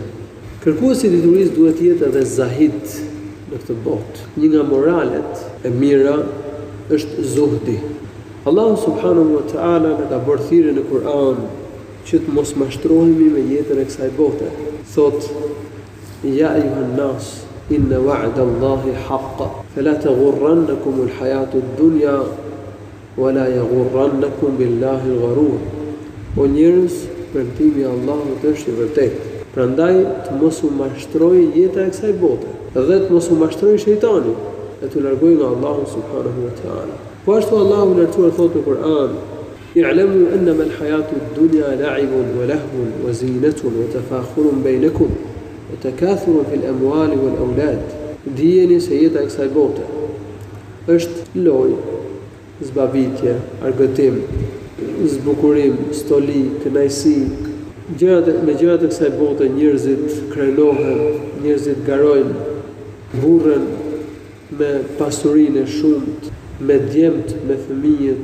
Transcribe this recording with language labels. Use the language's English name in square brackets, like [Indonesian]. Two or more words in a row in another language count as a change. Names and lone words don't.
[Albanian] Kërkuesi i diturisë duhet të jetë edhe zahid në këtë botë. Një nga moralet e mira është zuhdi. Allahu [Arabic] سبحانه وتعالى [Albanian] na ka bërë thirrje në Kur'an që të mos mashtrohemi me jetën e kësaj bote. [Arabic] Thot: يا أيها الناس إن وعد الله حق فلا تغرنكم الحياة الدنيا ولا يغرنكم بالله الغرور. [Albanian] O njerëz, premtimi i Allahut është i vërtetë. Prandaj të mos u mashtrojë jeta e kësaj bote, dhe të mos u mashtrojë shejtani. e të largojnë nga Allahu [Arabic] سبحانه وتعالى. [Albanian] Po ashtu Allahu lartësuar thotë në Kur'an: [Arabic] "اعلموا أنما الحياة الدنيا لعب ولهو وزينة وتفاخر بينكم وتكاثر في الأموال والأولاد." [Albanian] Dijeni se jeta e kësaj bote është lojë, zbavitje, argëtim, zbukurim, stoli, kënaqësi. Me gjërat e kësaj bote njerëzit krenohen, njerëzit garojnë, burren me pasurinë e shumt, me djemt, me fëmijët.